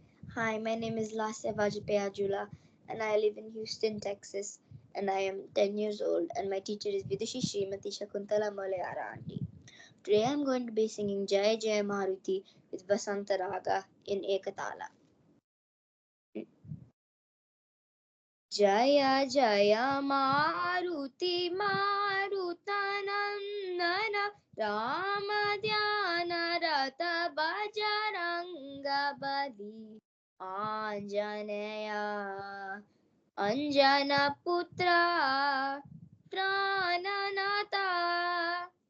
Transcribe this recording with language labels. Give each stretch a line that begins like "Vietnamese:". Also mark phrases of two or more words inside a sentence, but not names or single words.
English: Hi, my name is Lasya Vajpayee and I live in Houston, Texas. And I am 10 years old, and my teacher is Vidushi Srimati Shakuntala Malayara Auntie. Today I'm going to be singing Jaya Jaya Maruti with Vasanta Raga in Ekatala.
Sanskrit: जय जय मारुति मारुतनन्दन राम ध्यान रत बजरंग बलि आञ्जनेय अञ्जनापुत्र प्रणत